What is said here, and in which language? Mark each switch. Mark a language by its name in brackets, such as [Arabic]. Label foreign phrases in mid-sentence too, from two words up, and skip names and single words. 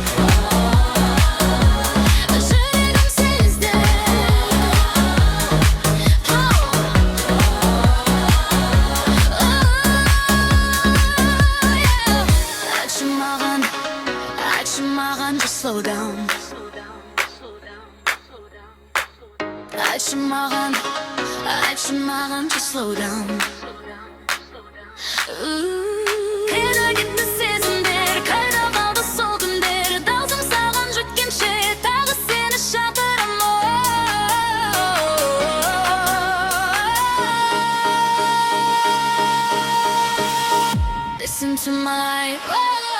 [Kazakh] жүрегім сезді айтшы маған [English] just slow down [Kazakh] айтшы маған [English] just slow down [Kazakh] қайда кетті сезімдер қайда қалды сол күндер даусым саған жеткенше тағы сені шақырамын [English] Listen to my life